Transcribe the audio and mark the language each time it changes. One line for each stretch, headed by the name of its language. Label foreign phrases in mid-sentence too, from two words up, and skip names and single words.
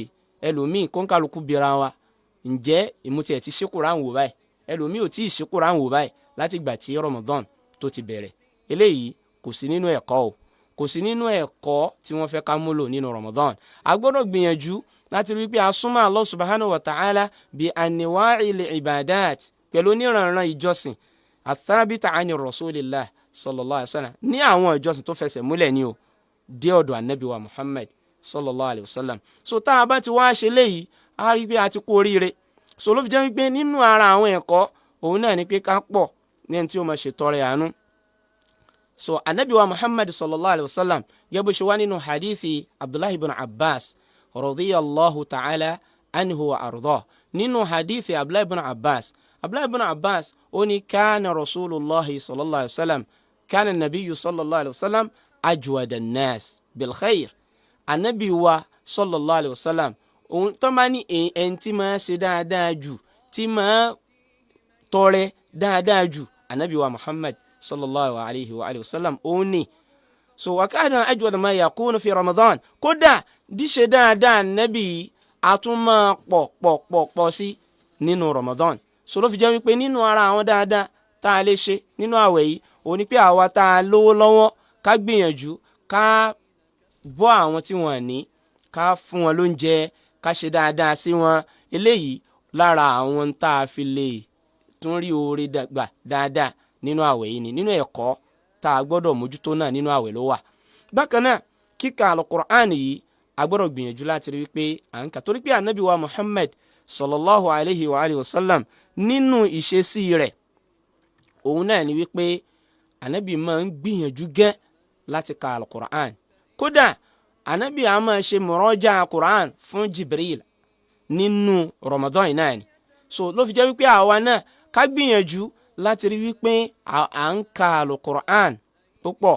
Yoruba: Ẹlòmíì kó ń kálukú bira wa, ǹjẹ́ ìmúti ẹ̀ ti ṣí Qur'an wò báyìí? Ẹlòmíì ò tí ì ṣí Qur'an wò báyìí láti ìgbà tí Ramadan tó ti bẹ̀rẹ̀. Eléyìí kò sí nínú ẹ̀kọ́ o, kò sí nínú ẹ̀kọ́ tí wọ́n fẹ́ ká múlò nínú Ramadan. A gbọ́dọ̀ gbìyànjú láti rí pé a súnmọ́ Allah
Arabic: سبحانه وتعالى
Yoruba: bí
Arabic: أنواع العبادات,
Yoruba: pẹ̀lú oníranran ìjọsìn
Arabic: الثابتة عن رسول الله صلى الله عليه وسلم,
Yoruba: ní àwọn ìjọsìn tó fẹsẹ̀ múlẹ̀ ni o, dé ọ̀dọ̀ Ànábì wa Muhammad
Arabic: صلى الله عليه وسلم.
Yoruba: So tá a bá ti wá ṣe léyìí, a rí pé a ti kú oríire. So ló fi jẹ́ wípé nínú ara àwọn ẹ̀kọ́ òun náà ni pé ká pọ̀ ní ẹni tí ó máa ṣètọrẹ àánú. So Ànábì wa Muhammad
Arabic: صلى الله عليه وسلم,
Yoruba: gẹ́gẹ́ bó ṣe wá nínú hadithi Abdullah ibn Abbas
Arabic: رضي الله تعالى عنه وأرضاه.
Yoruba: Nínú hadithi Abdullah ibn Abbas ó ní
Arabic: كان رسول الله صلى الله عليه وسلم، كان النبي صلى الله عليه وسلم أجود الناس بالخير.
Yoruba: Ànábì wa
Arabic: صلى الله عليه وسلم,
Yoruba: òun tó máa ní ẹni tí máa ṣe dáadáa jù, tí máa tọrẹ dáadáa jù, Ànábì wa Muhammad
Arabic: صلى الله عليه وعلى آله وسلم
Yoruba: òun ni.
Arabic: So وكان أجود ما يكون في رمضان,
Yoruba: kódà díṣe dáadáa Ànábì a tún máa pọ̀ sí nínú Ramadan. So ló fi jẹ́ wípé nínú ara àwọn dáadáa tá a lè ṣe nínú àwẹ̀ yìí, òun ni pé àwa tá a lówó lọ́wọ́ ká gbìyànjú ká bọ́ àwọn tí wọ́n ní, ká fún wọn lóúnjẹ, ká ṣe dáadáa sí wọn. Eléyìí lára àwọn tá a fi lè tún rí oore dàgbà dáadáa nínú àwẹ̀ yìí ni, nínú ẹ̀kọ́ tá a gbọ́dọ̀ mójútó náà nínú àwẹ̀ ló wà. Bákan náà kíka Al-Qur'an yìí a gbọ́dọ̀ gbìyànjú láti rí wípé à ń kà, torí pé Ànábì wa Muhammad
Arabic: صلى الله عليه وعلى آله وسلم
Yoruba: nínú ìṣesí rẹ̀ òun náà ni wípé Ànábì máa ń gbìyànjú gẹ́ láti ka Al-Qur'an. Kódà Ànábì a máa ṣe muraja Qur'an fún Jibril nínú Ramadan náà ni. So ló fi jẹ́ wípé àwa náà ká gbìyànjú láti rí wípé à ń ka Al-Qur'an púpọ̀.